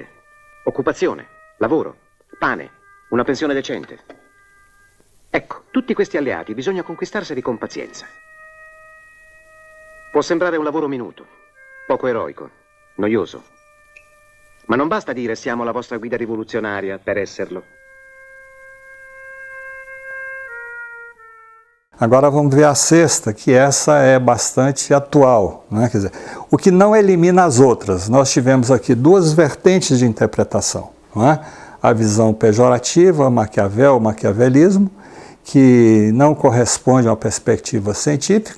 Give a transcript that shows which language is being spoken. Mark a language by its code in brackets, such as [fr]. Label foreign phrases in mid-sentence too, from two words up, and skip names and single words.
[it] Occupazione, lavoro, pane, una pensione decente. Ecco, tutti questi alleati bisogna conquistarseli con pazienza. Può sembrare un lavoro minuto, poco eroico, noioso. Ma non basta dire siamo la vostra guida rivoluzionaria per esserlo. [pt] Agora vamos ver a sexta, que essa é bastante atual, né? Quer dizer, o que não elimina as outras. Nós tivemos aqui duas vertentes de interpretação, não é? A visão pejorativa, Maquiavel, maquiavelismo, que não corresponde a uma perspectiva científica.